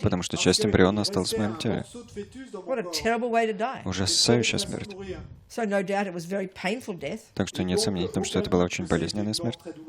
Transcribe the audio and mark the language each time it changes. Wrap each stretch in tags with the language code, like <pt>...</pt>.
<ru>потому что часть эмбриона осталась в моем теле.</ru> <en>What a terrible way to die.</en> <ru>Ужасающая смерть.</ru> <en>So no doubt it was very painful death,</en> <ru>Так что нет сомнений в том, что это была очень болезненная смерть.</ru>